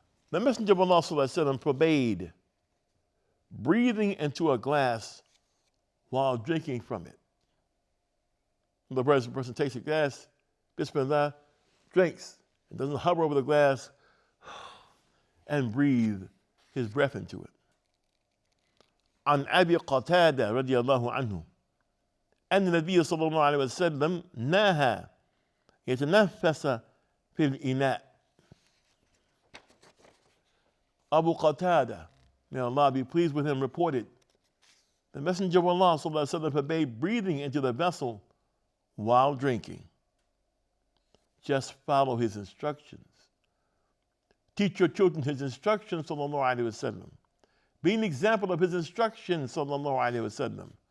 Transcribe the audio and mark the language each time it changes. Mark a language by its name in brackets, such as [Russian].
[English] The Messenger of Allah ﷺ forbade breathing into a glass while drinking from it. The person takes a glass, bismillah, drinks, and doesn't hover over the glass and breathe his breath into it. [Arabic] عن أبي قتادة رضي الله عنه أن النبي صلى الله عليه وسلم نهى يتنفس في الإناء. [English] Abu Qatada, may Allah be pleased with him, reported, the Messenger of Allah [Arabic] صلى الله عليه وسلم [English] forbade breathing into the vessel while drinking. Just follow his instructions. Teach your children his instructions, [Arabic] sallallahu alaihi wasallam. [English] Be an example of his instructions, sallallahu alaihi wasallam.